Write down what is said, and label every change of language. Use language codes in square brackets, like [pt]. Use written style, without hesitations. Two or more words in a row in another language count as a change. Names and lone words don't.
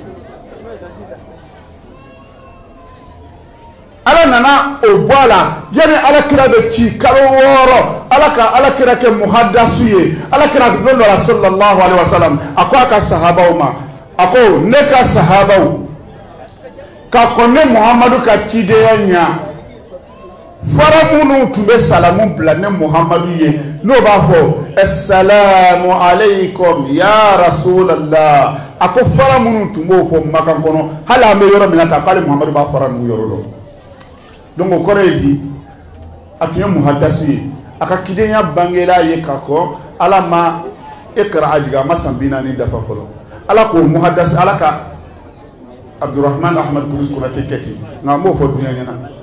[bm] ala nana o bɔ a la yani ala kira bɛ ci kalo 6 ala ka ala kira kɛ muhaddasu ye ala kira don dɔ la [ar] صلى الله عليه وسلم [bm] a ko a ka sahabaw ma a ko ne ka sahabaw ka kɔn ne muhamadu ka cidenya ɲa fara minnu tun bɛ salamu bila ne muhamadu ye n'o b'a fɔ [ar] السلام عليكم يا رسول الله [bm] a ko fara minnu tun b'o fɔ makan kɔnɔ hali an bɛ yɔrɔ min na ta k'ale muhamadu b'a fara ninnu yɔrɔ dɔn donc o kɔrɔ ye di a tun ye muhaddasu ye a ka cidenya bangela ye ka kɔ ala ma ikra a jigin a ma san 40 dafa fɔlɔ ala k'o muhaddasu ala ka Abdurrahman Ahmad Kudus Konate kɛti nka n b'o fɔ dunya ɲɛna